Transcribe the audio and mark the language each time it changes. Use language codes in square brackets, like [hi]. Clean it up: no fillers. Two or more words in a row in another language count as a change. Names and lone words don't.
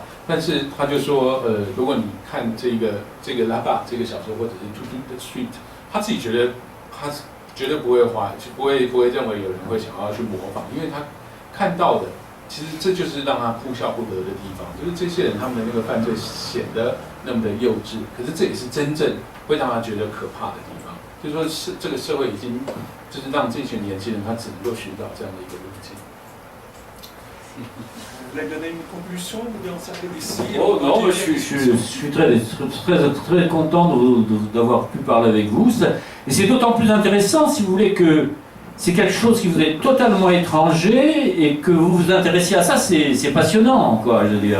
[zh] 但是他就说，如果你看这个拉巴这个小说，或者是 To Do the Street，他自己觉得他绝对不会不会认为有人会想要去模仿，因为他看到的。其实这就是让他哭笑不得的地方，就是这些人他们的那个犯罪显得那么的幼稚，可是这也是真正会让他觉得可怕的地方。就是说，这个社会已经就是让这群年轻人他只能够寻找这样的一个路径。 [fr] Vous voulez donner une conclusion ou bien on s'arrête ici? Oh non, je suis très content d'avoir pu parler avec vous. Et c'est d'autant plus intéressant, si vous voulez, que c'est quelque chose qui vous est totalement étranger et que vous vous intéressiez à ça, c'est passionnant, quoi, je veux dire.